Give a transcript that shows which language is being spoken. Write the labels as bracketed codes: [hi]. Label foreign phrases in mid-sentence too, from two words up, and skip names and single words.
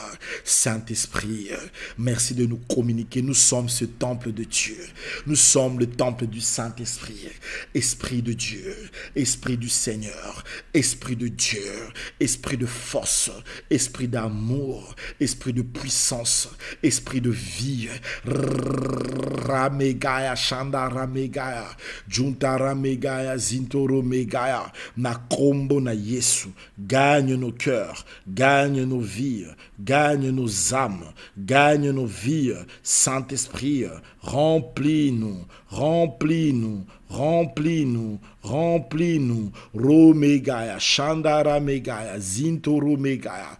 [fr] Saint-Esprit, merci de nous communiquer. Nous sommes ce temple de Dieu. Nous sommes le temple du Saint-Esprit. Esprit de Dieu, Esprit du Seigneur, Esprit de Dieu, Esprit de force, Esprit d'amour, Esprit de puissance, Esprit de vie. Ramegaya, Shandara Megaya, Juntara Megaya, Zintoro Megaya, [ln] Nakombo na Yesu. [fr] Gagne nos cœurs, gagne nos vies, gagne nos âmes, gagne nos vies. Saint-Esprit, remplis-nous, remplis-nous, remplis-nous, remplis-nous. Romegaya, Shandara Megaya, Zintoro Megaya.